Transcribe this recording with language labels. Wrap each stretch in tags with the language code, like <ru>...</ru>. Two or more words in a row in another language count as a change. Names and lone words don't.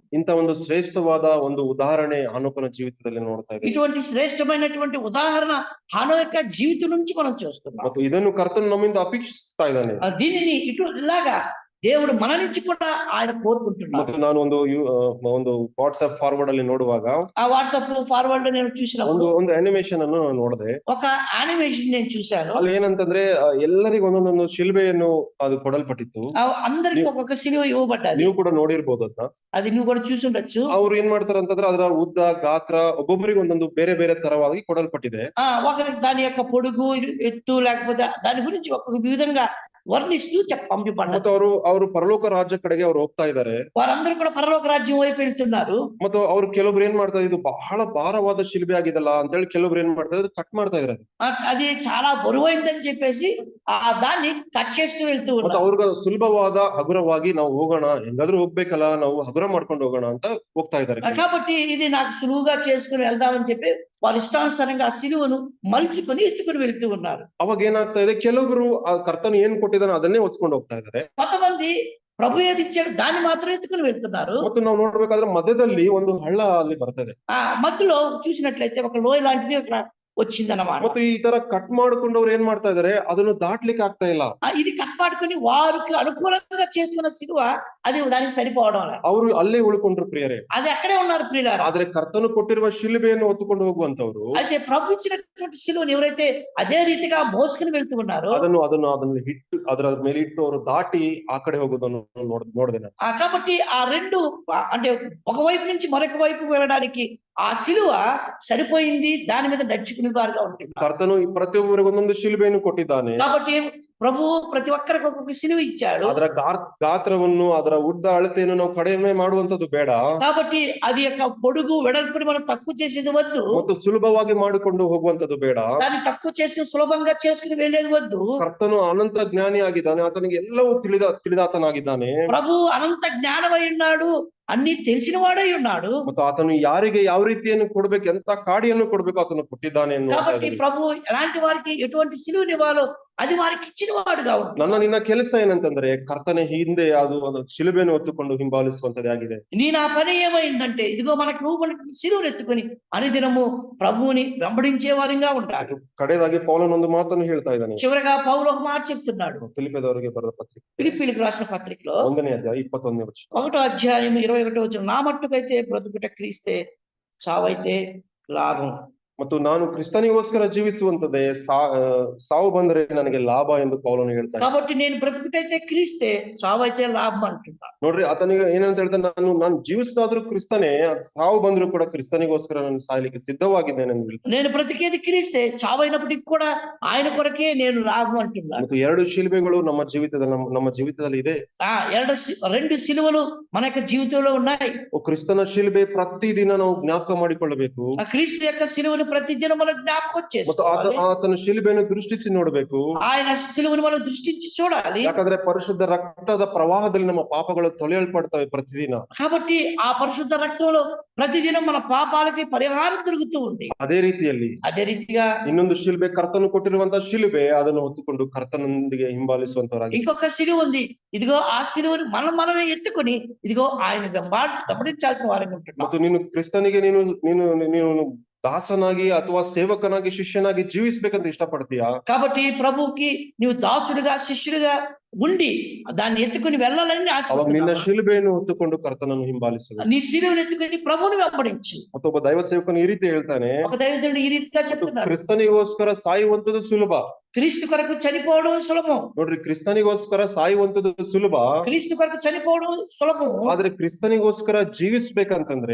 <kn>ಇಂಥ ಒಂದು ಶ್ರೇಷ್ಠವಾದ ಒಂದು ಉದಾಹರಣೆ ಹನೋಕನ ಜೀವಿತದಲ್ಲಿ ನೋಡ್ತಾ ಇದ್ದೇವೆ.</kn> <te>ఇటువంటి శ్రేష్టమైనటువంటి ఉదాహరణ హానోకు యొక్క జీవితం నుంచి మనం చూస్తున్నాం.</te> <kn>ಮತ್ತು ಇದನ್ನು ಕರ್ತನು ನಮ್ಮಿಂದ ಅಪೇಕ್ಷಿಸ್ತಾ ಇದ್ದಾನೆ.</kn> <te>దీనిని ఇలాగా దేవుడు మన నుంచి కూడా ఆయన కోరుకుంటున్నాడు.</te> <kn>ಮತ್ತು ನಾನು ಒಂದು ವಾಟ್ಸ್ಆಪ್ ಫಾರ್ವರ್ಡ್ ಅಲ್ಲಿ ನೋಡುವಾಗ</kn> <te>ఆ వాట్సాప్ ఫార్వర్డ్ నేను చూసినప్పుడు</te> <kn>ಒಂದು ಅನಿಮೇಷನ್ ಅನ್ನು ನೋಡಿದೆ.</kn> <te>ఒక యానిమేషన్ నేను చూశాను.</te> <kn>ಅಲ್ಲಿ ಏನಂತಂದ್ರೆ ಎಲ್ಲರಿಗೂ ಒಂದೊಂದೊಂದು ಶಿಲ್ಬೆಯನ್ನು ಅದು ಕೊಡಲ್ಪಟ್ಟಿತ್ತು.</kn> <te>అందరికి ఒక్కొక్క సిలువ ఇవ్వబడ్డది.</te> <kn>ನೀವು ಕೂಡ ನೋಡಿರ್ಬೋದು ಅದನ್ನ.</kn> <te>అది నువ్వు కూడా చూసి ఉండొచ్చు.</te> <kn>ಅವ್ರು ಏನ್ ಮಾಡ್ತಾರೆ ಅಂತಂದ್ರೆ ಅದರ ಉದ್ದ ಗಾತ್ರ ಒಬ್ಬೊಬ್ಬರಿಗೆ ಒಂದೊಂದು ಬೇರೆ ಬೇರೆ ತರವಾಗಿ ಕೊಡಲ್ಪಟ್ಟಿದೆ.</kn> <te>ఒకరికి దాని యొక్క పొడుగు ఎత్తు లేకపోతే దాని గురించి ఒక్కొక్క విధంగా వర్ణిస్తూ పంపిపడ్డారు.</te> <kn>ಮತ್ತು ಅವರು ಪರಲೋಕ ರಾಜ್ಯ ಕಡೆಗೆ ಅವ್ರು ಹೋಗ್ತಾ ಇದ್ದಾರೆ.</kn> <te>వారందరూ కూడా పరలోక రాజ్యం వైపు వెళ్తున్నారు.</te> <kn>ಮತ್ತು ಅವ್ರು ಕೆಲವೊಬ್ರು ಏನ್ ಮಾಡ್ತಾರೆ, ಇದು ಬಹಳ ಭಾರವಾದ ಶಿಲ್ಬೆ ಆಗಿದಲ್ಲ ಅಂತ ಹೇಳಿ ಕೆಲವೊಬ್ರು ಏನ್ ಮಾಡ್ತಾರೆ, ಕಟ್ ಮಾಡ್ತಾ ಇದ್ದಾರೆ.</kn> <te>అది చాలా బరువైందని చెప్పేసి దాన్ని కట్ చేస్తూ వెళ్తూ</te> <kn>ಮತ್ತು</kn> <te>ఉన్నారు.</te> <kn>ಅವ್ರಿಗೆ ಸುಲಭವಾದ ಹಗುರವಾಗಿ ನಾವು ಹೋಗೋಣ, ಹೆಂಗಾದ್ರೂ ಹೋಗ್ಬೇಕಲ್ಲ, ನಾವು ಹಗುರ ಮಾಡ್ಕೊಂಡು ಹೋಗೋಣ ಅಂತ ಹೋಗ್ತಾ ಇದ್ದಾರೆ.</kn> <te>కాబట్టి ఇది నాకు సులువుగా చేసుకుని వెళ్దామని చెప్పి వారి ఇష్టానుసారంగా ఆ సిలువను మలుచుకొని ఎత్తుకుని వెళ్తూ ఉన్నారు.</te> <kn>ಅವಾಗ ಏನಾಗ್ತಾ ಇದೆ, ಕೆಲವೊಬ್ರು ಆ ಕರ್ತನು ಏನ್ ಕೊಟ್ಟಿದ್ದಾನೆ ಅದನ್ನೇ ಹೊತ್ಕೊಂಡು ಹೋಗ್ತಾ ಇದ್ದಾರೆ.</kn> <te>కొంతమంది ప్రభు ఏది ఇచ్చాడు దాన్ని మాత్రం ఎత్తుకుని వెళ్తున్నారు.</te> <kn>ಮತ್ತು ನಾವು ನೋಡ್ಬೇಕಾದ್ರೆ ಮಧ್ಯದಲ್ಲಿ ಒಂದು ಹಳ್ಳ ಅಲ್ಲಿ ಬರ್ತದೆ.</kn> <te>ఆ మధ్యలో చూసినట్లయితే ఒక లోయ లాంటిది అక్కడ వచ్చిందన్నమాట.</te> <kn>ಮತ್ತು ಈ ತರ ಕಟ್ ಮಾಡ್ಕೊಂಡು ಅವ್ರು ಏನ್ ಮಾಡ್ತಾ ಇದಾರೆ, ಅದನ್ನು ದಾಟ್ಲಿಕ್ಕೆ ಆಗ್ತಾ ಇಲ್ಲ.</kn> <te>ఇది కట్ పట్టుకుని వారికి అనుకూలంగా చేసుకున్న సిలువ అది దానికి సరిపోవడం లేదు.</te> <kn>ಅವರು ಅಲ್ಲೇ ಉಳ್ಕೊಂಡ್ರು ಪ್ರಿಯರೇ.</kn> <te>అది అక్కడే ఉన్నారు ప్రియులారా.</te> <kn>ಆದ್ರೆ ಕರ್ತನು ಕೊಟ್ಟಿರುವ ಶಿಲುಬೆಯನ್ನು ಹೊತ್ತುಕೊಂಡು ಹೋಗುವಂತವ್ರು</kn> <te>అయితే ప్రభు ఇచ్చినటువంటి సిలువను ఎవరైతే అదే రీతిగా మోసుకుని వెళ్తూ ఉన్నారో</te> <kn>ಅದನ್ನು ಹಿಟ್ಟು ಅದರ ಮೇಲೆ ಇಟ್ಟು ಅವರು ದಾಟಿ ಆ ಕಡೆ ಹೋಗೋದನ್ನು ನೋಡಿದೆ ನಾನು.</kn> <te>కాబట్టి ఆ రెండు అంటే ఒకవైపు నుంచి మరొక వైపు వెళ్ళడానికి ఆ సిలువ సరిపోయింది, దాని మీద నడుచుకునే వారుగా ఉంటుంది.</te> <kn>ಕರ್ತನು ಪ್ರತಿಯೊಬ್ಬರಿಗೆ ಒಂದೊಂದು ಶಿಲುಬೆಯನ್ನು ಕೊಟ್ಟಿದ್ದಾನೆ.</kn> <te>కాబట్టి ప్రభు ప్రతి ఒక్కరికి ఒక్కొక్క సిలువ ఇచ్చాడు.</te> <kn>ಅದರ ಗಾತ್ರವನ್ನು, ಅದರ ಉದ್ದ ಅಳತೆಯನ್ನು ನಾವು ಕಡಿಮೆ ಮಾಡುವಂತದ್ದು ಬೇಡ.</kn> <te>కాబట్టి అది యొక్క పొడుగు వెడల్పుని మనం తక్కువ చేసేది వద్దు.</te> <kn>ಮತ್ತು ಸುಲಭವಾಗಿ ಮಾಡಿಕೊಂಡು ಹೋಗುವಂತದ್ದು ಬೇಡ.</kn> <te>దాన్ని తక్కువ చేసుకుని సులభంగా చేసుకుని వెళ్ళేది వద్దు.</te> <kn>ಕರ್ತನು ಅನಂತ ಜ್ಞಾನಿ ಆಗಿದ್ದಾನೆ, ಆತನಿಗೆ ಎಲ್ಲವೂ ತಿಳಿದಾತನಾಗಿದ್ದಾನೆ.</kn> <te>ప్రభు అనంత జ్ఞానమై ఉన్నాడు, అన్ని తెలిసిన వాడై ఉన్నాడు.</te> <kn>ಮತ್ತು ಆತನು ಯಾರಿಗೆ ಯಾವ ರೀತಿಯನ್ನು ಕೊಡ್ಬೇಕು, ಎಂತ ಕಾಡಿಯನ್ನು ಕೊಡ್ಬೇಕು ಆತನು ಕೊಟ್ಟಿದ್ದಾನೆ.</kn> <te>కాబట్టి ప్రభు ఎలాంటి వారికి ఎటువంటి సిలువని ఇవ్వాలో అది వారికి ఇచ్చిన వాడుగా ఉంటాడు.</te> <kn>ನಿನ್ನ ಕೆಲಸ ಏನಂತಂದ್ರೆ, ಕರ್ತನ ಹಿಂದೆ ಅದು ಶಿಲುಬೆಯನ್ನು ಹೊತ್ತುಕೊಂಡು ಹಿಂಬಾಲಿಸುವಂತದೇ ಆಗಿದೆ.</kn> <te>నీ నా పని ఏమైందంటే, ఇదిగో మనకు రూపొందిన సిలువను ఎత్తుకొని అనుదినము ప్రభువుని వెంబడించే వారిగా ఉంటాడు.</te> <kn>ಕಡೆಯದಾಗಿ ಪೌಲನು ಒಂದು ಮಾತನ್ನು ಹೇಳ್ತಾ ಇದ್ದಾನೆ.</kn> <te>చివరగా పౌలు ఒక మాట చెప్తున్నాడు.</te> <kn>ಫಿಲಿಪ್ಪದವರಿಗೆ ಬರೆದ ಪತ್ರಿಕೆ</kn> <te>ఫిలిప్పీయులకు రాసిన పత్రికలో</te> <kn>1ನೇ అధ్యాయం 21ನೇ ವಚನ.</kn> <te>1వ అధ్యాయం 21వ వచనం, నా మట్టుకైతే బ్రతుకుట క్రీస్తే, చావైతే లాభం.</te> <kn>ಮತ್ತು ನಾನು ಕ್ರಿಸ್ತನಿಗೋಸ್ಕರ ಜೀವಿಸುವಂತದ್ದೇ, ಸಾವು ಬಂದರೆ ನನಗೆ ಲಾಭ ಎಂದು ಪೌಲನು ಹೇಳ್ತಾನೆ.</kn> <te>కాబట్టి నేను బ్రతుకుటైతే క్రీస్తే, చావైతే లాభం అంటున్నాడు.</te> <kn>ನೋಡ್ರಿ, ಆತನಿಗೆ ಏನಂತ ಹೇಳ್ತಾನೆ, ನಾನು ಜೀವಿಸ್ತಾದ್ರೂ ಕ್ರಿಸ್ತನೇ, ಸಾವು ಬಂದ್ರು ಕೂಡ ಕ್ರಿಸ್ತನಿಗೋಸ್ಕರ ನಾನು ಸಾಯ್ಲಿಕ್ಕೆ ಸಿದ್ಧವಾಗಿದ್ದೇನೆ ಅಂತ ಹೇಳ್ತಾನೆ.</kn> <te>నేను బ్రతికేది క్రీస్తే, చావైనప్పటికీ కూడా ఆయన కొరకే నేను లాభం అంటున్నాను.</te> <kn>ಮತ್ತು ಎರಡು ಶಿಲುಬೆಗಳು ನಮ್ಮ ಜೀವಿತದಲ್ಲಿ ಇದೆ.</kn> <te>రెండు సిలువలు మన యొక్క జీవితంలో ఉన్నాయి.</te> <kn>ಕ್ರಿಸ್ತನ ಶಿಲುಬೆ ಪ್ರತಿದಿನ ನಾವು ಜ್ಞಾಪಕ ಮಾಡಿಕೊಳ್ಳಬೇಕು.</kn> <te>ఆ క్రీస్తు యొక్క సిలువను ప్రతిదినం మనం జ్ఞాపకం చేసుకోవాలి.</te> <kn>ಆತನ ಶಿಲುಬೆಯನ್ನು ದೃಷ್ಟಿಸಿ ನೋಡಬೇಕು.</kn> <te>ఆయన సిలువను మనం దృష్టించి చూడాలి.</te> <kn>ಯಾಕಂದ್ರೆ ಪರಿಶುದ್ಧ ರಕ್ತದ ಪ್ರವಾಹದಲ್ಲಿ ನಮ್ಮ ಪಾಪಗಳು ತೊಳೆಯಲ್ಪಡ್ತವೆ ಪ್ರತಿದಿನ.</kn> <te>కాబట్టి ఆ పరిశుద్ధ రక్తంలో ప్రతిదినం మన పాపాలకి పరిహారం దొరుకుతూ ఉంది.</te> <kn>ಅದೇ ರೀತಿగా ಇನ್ನೊಂದು ಶಿಲುಬೆ, ಕರ್ತನು ಕೊಟ್ಟಿರುವಂತಹ ಶಿಲುಬೆ, ಅದನ್ನು ಹೊತ್ತುಕೊಂಡು ಕರ್ತನೊಂದಿಗೆ ಹಿಂಬಾಲಿಸುವಂತವರಾಗಿ</kn> <te>ఇంకొక సిలువ ఉంది. ఇదిగో ఆ సిలువను మనమే ఎత్తుకొని ఇదిగో ఆయన వెంబడించాల్సిన వారిని ఉంటున్నాం.</te> <kn>ಮತ್ತು ನೀನು ಕ್ರಿಸ್ತನಿಗೆ ನೀನು ದಾಸನಾಗಿ ಅಥವಾ ಸೇವಕನಾಗಿ, ಶಿಷ್ಯನಾಗಿ ಜೀವಿಸ್ಬೇಕಂತ ಇಷ್ಟಪಡ್ತೀಯಾ?</kn> <te>కాబట్టి ప్రభువుకి నీవు దాసుడిగా, శిష్యుడిగా ఉండి దాన్ని ఎత్తుకుని వెళ్ళాలని</te> <kn>ಅವಾಗ ನಿನ್ನ ಶಿಲುಬೆಯನ್ನು ಹೊತ್ತುಕೊಂಡು ಕರ್ತನನ್ನು ಹಿಂಬಾಲಿಸಬೇಕು.</kn> <te>నీ సిలువను ఎత్తుకుని ప్రభువుని వెంబడించు.</te> <kn>ಮತ್ತೊಬ್ಬ ದೈವ ಸೇವಕನು ಈ ರೀತಿ ಹೇಳ್ತಾನೆ,</kn> <te>ఒక దైవజనుడు ఈ రీతిగా చెప్తున్నాడు,</te> <kn>ಕ್ರಿಸ್ತನಿಗೋಸ್ಕರ ಸಾಯುವಂತದ್ದು ಸುಲಭ.</kn> <te>క్రీస్తు కొరకు చనిపోవడం సులభం.</te> <kn>ನೋಡ್ರಿ, ಕ್ರಿಸ್ತನಿಗೋಸ್ಕರ ಸಾಯುವಂತದ್ದು ಸುಲಭ.</kn> <te>క్రీస్తు కొరకు చనిపోవడం సులభం.</te> <kn>ಆದ್ರೆ ಕ್ರಿಸ್ತನಿಗೋಸ್ಕರ ಜೀವಿಸ್ಬೇಕಂತಂದ್ರೆ,</kn>